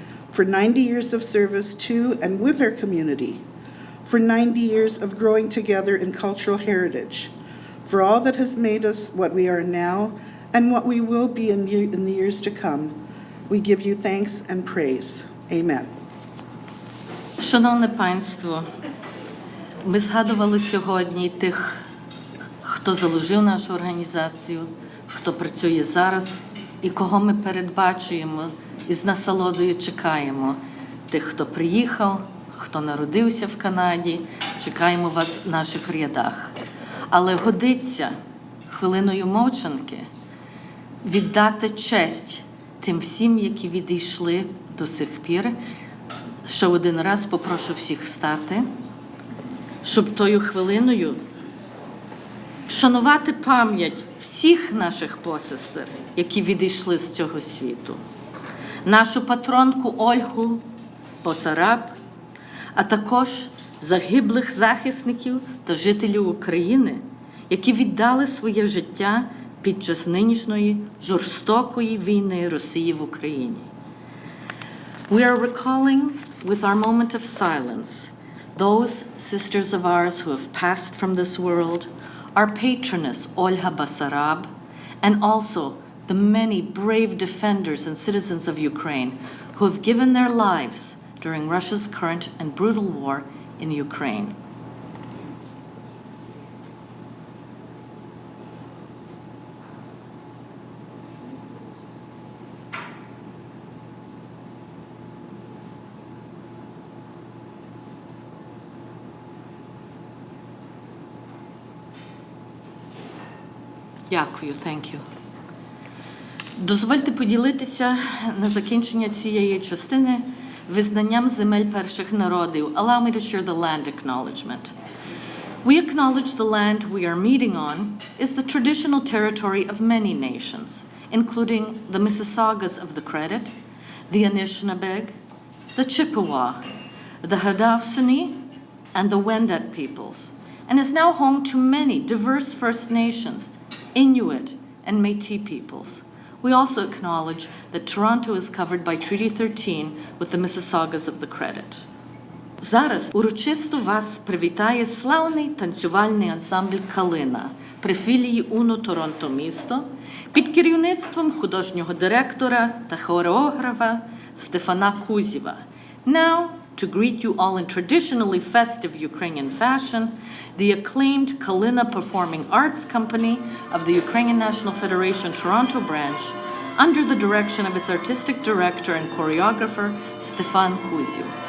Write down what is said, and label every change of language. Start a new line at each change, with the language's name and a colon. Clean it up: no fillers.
English: For 90 years of service to and with our community, for 90 years of growing together in cultural heritage, for all that has made us what we are now and what we will be in the years to come, we give you thanks and praise. Amen.
Ukrainian: Шановне панство, ми згадували сьогодні тих, хто заложив нашу організацію, хто працює зараз і кого ми передбачуємо і з насолодою чекаємо. Тих, хто приїхав, хто народився в Канаді, чекаємо вас в наших рядах. Але годиться хвилиною мовчанки віддати честь тим всім, які відійшли до сих пір. Ще один раз попрошу всіх встати, щоб тою хвилиною вшанувати пам'ять всіх наших посестер, які відійшли з цього світу. Нашу патронку Ольгу, Басараб, а також загиблих захисників та жителів України, які віддали своє життя під час нинішньої жорстокої війни Росії в Україні.
English: We are recalling with our moment of silence those sisters of ours who have passed from this world, our patroness Olha Basarab, and also the many brave defenders and citizens of Ukraine who have given their lives during Russia's current and brutal war in Ukraine.
Ukrainian: Дякую,
English: thank you.
Ukrainian: Дозвольте поділитися на закінчення цієї частини визнанням земель перших народів.
English: Allow me to share the land acknowledgement. We acknowledge the land we are meeting on is the traditional territory of many nations, including the Mississaugas of the Credit, the Anishinabeg, the Chippewa, the Haudenosaunee, and the Wendat peoples, and is now home to many diverse First Nations, Inuit, and Métis peoples. We also acknowledge that Toronto is covered by Treaty 13 with the Mississaugas of the Credit.
Ukrainian: Зараз урочисто вас привітає славний танцювальний ансамбль «Хвилина» при філії УНО Торонто місто під керівництвом художнього директора та хореографа Стефана Кузєва.
English: Now, to greet you all in traditionally festive Ukrainian fashion, the acclaimed Хвилина Performing Arts Company of the Ukrainian National Federation Toronto branch, under the direction of its artistic director and choreographer Стефан Кузєв.